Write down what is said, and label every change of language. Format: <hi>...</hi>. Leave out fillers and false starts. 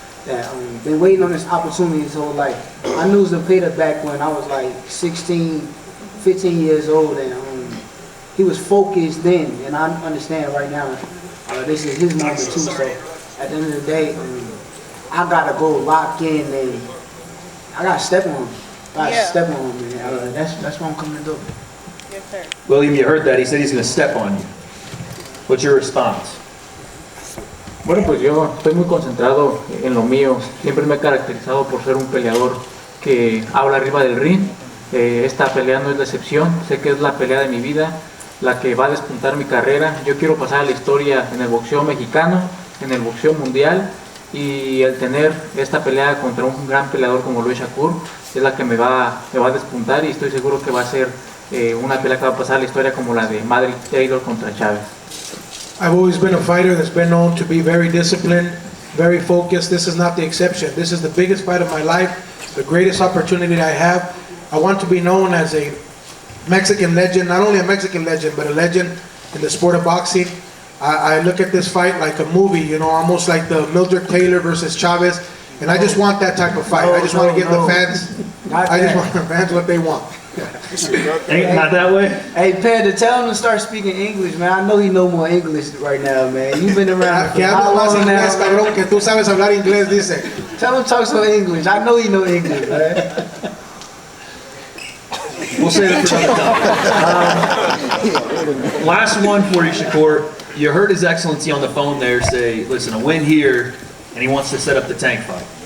<en>that been waiting on this opportunity his whole life. I knew Zepeda back when I was like 16, 15 years old, and he was focused then, and I understand right now this is his moment too. So at the end of the day, I gotta go lock in and I gotta step on him. Step on him, man. That's what I'm coming to do. Yes, sir. William, you heard that. He said he's going to step on you. What's your response?</en> <es>Bueno, pues yo estoy muy concentrado en lo mío. Siempre me he caracterizado por ser un peleador que habla arriba del ring. Esta pelea no es la excepción. Sé que es la pelea de mi vida, la que va a despuntar mi carrera. Yo quiero pasar a la historia en el boxeo mexicano, en el boxeo mundial, y el tener esta pelea contra un gran peleador como Luis Shakur es la que me va a despuntar, y estoy seguro que va a ser una pelea que va a pasar a la historia como la de Madrid Taylor contra Chávez.</es> <en>I've always been a fighter that's been known to be very disciplined, very focused. This is not the exception. This is the biggest fight of my life, the greatest opportunity I have. I want to be known as a Mexican legend, not only a Mexican legend, but a legend in the sport of boxing. I look at this fight like a movie, you know, almost like the Mildred Taylor versus Chavez, and I just want that type of fight. I just want to give the fans, what they want. Ain't not that way? Hey, Pedro, tell him to start speaking English, man. I know he know more English right now, man. You've been around for how long now?</en> <es>Cabrón, que tú sabes hablar inglés, dice.</es> <en>Tell him to talk some English. I know he know English, man. We'll save it for another time. Last one for you, Shakur. You heard His Excellency on the phone there say, listen, a win here, and he wants to set up the tank fight.</en>